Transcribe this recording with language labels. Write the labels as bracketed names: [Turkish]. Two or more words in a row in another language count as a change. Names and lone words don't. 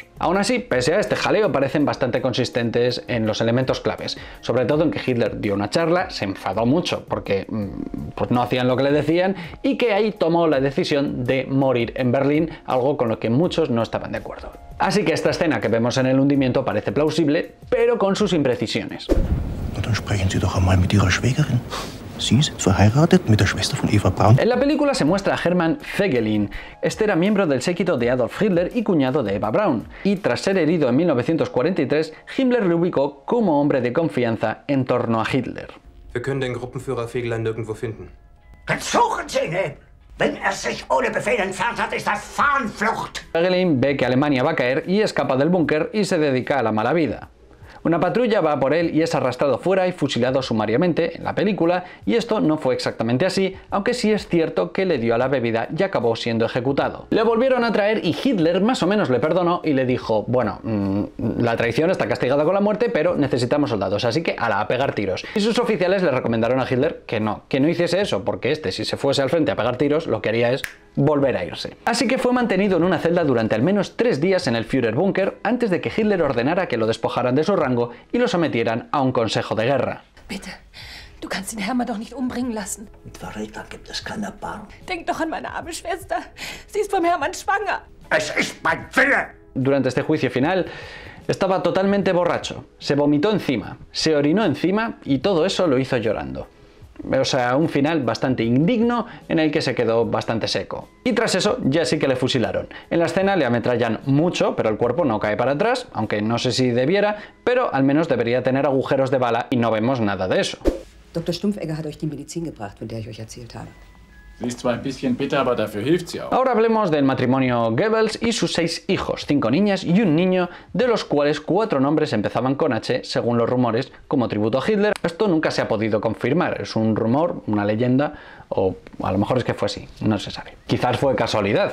[Spanish] Aún así, pese a este jaleo, parecen bastante consistentes en los elementos claves, sobre todo en que Hitler dio una charla, se enfadó mucho porque pues no hacían lo que le decían y que ahí tomó la decisión de morir en Berlín, algo con lo que muchos no estaban de acuerdo. Así que esta escena que vemos en el hundimiento parece plausible, pero con sus imprecisiones. [German] Dann sprechen Sie doch einmal mit Ihrer Schwägerin. Sie sind verheiratet mit der Schwester von Eva Braun. [Spanish] En la película se muestra a Hermann Feggelin. Este era miembro del séquito de Adolf Hitler y cuñado de Eva Braun. Y tras ser herido en 1943, Himmler lo ubicó como hombre de confianza en torno a Hitler. [German] Wir können den Gruppenführer Fegelein nirgendwo finden. Dann suchen Sie ihn! Wenn sich ohne Befehl entfernt hat, ist das Fahnenflucht! [Spanish] Feggelin ve que Alemania va a caer y escapa del búnker y se dedica a la mala vida. Una patrulla va por él y es arrastrado fuera y fusilado sumariamente en la película, y esto no fue exactamente así, aunque sí es cierto que le dio a la bebida y acabó siendo ejecutado. Le volvieron a traer y Hitler más o menos le perdonó y le dijo, bueno, la traición está castigada con la muerte, pero necesitamos soldados, así que a pegar tiros. Y sus oficiales le recomendaron a Hitler que no hiciese eso, porque si se fuese al frente a pegar tiros, lo que haría es volver a irse. Así que fue mantenido en una celda durante al menos 3 días en el Führerbunker antes de que Hitler ordenara que lo despojaran de su rango y lo sometieran a un consejo de guerra. [German] Bitte, du kannst den Hermann doch nicht umbringen lassen. Mit Verrätern gibt es keine Erbarmen. Denk doch an meine arme Schwester. Sie ist vom Hermann schwanger. Es ist mein Wille! [Spanish] Durante este juicio final, estaba totalmente borracho. Se vomitó encima, se orinó encima y todo eso lo hizo llorando. O sea, un final bastante indigno en el que se quedó bastante seco. Y tras eso ya sí que le fusilaron. En la escena le ametrallan mucho, pero el cuerpo no cae para atrás, aunque no sé si debiera, pero al menos debería tener agujeros de bala y no vemos nada de eso. [German] Dr. Stumpfegger hat euch die Medizin gebracht, von der ich euch erzählt habe. Sie ist zwar ein bisschen bitter, aber dafür hilft sie auch. [Spanish] Ahora hablemos del matrimonio Goebbels y sus 6 hijos, 5 niñas y un niño, de los cuales 4 nombres empezaban con H, según los rumores, como tributo a Hitler. Esto nunca se ha podido confirmar, es un rumor, una leyenda, o a lo mejor es que fue así, no se sabe. Quizás fue casualidad.